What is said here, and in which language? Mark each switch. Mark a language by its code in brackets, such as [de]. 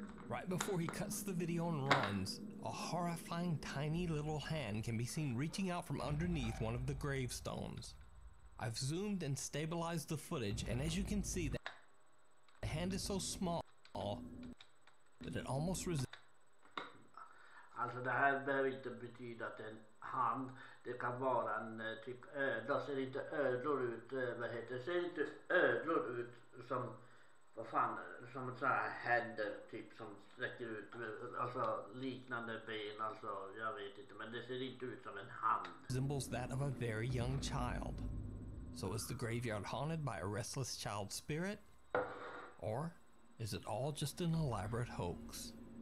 [en] Right before he cuts the video and runs, a horrifying tiny little hand can be seen reaching out from underneath one of the gravestones. I've zoomed and stabilized the footage, and as you can see, the hand is so small that it almost resembles. [sv] Alltså det här behöver inte betyda att en hand, det kan vara en typ ödla. Ser inte ödlor ut, vad heter det? Ser inte ödlor ut som, vad fan, som så här händer typ som sträcker ut, alltså liknande ben, alltså jag vet inte, men det ser inte ut som en hand. [en] Resembles that of a very young child. So is the graveyard haunted by a restless child spirit? Or is it all just an elaborate hoax?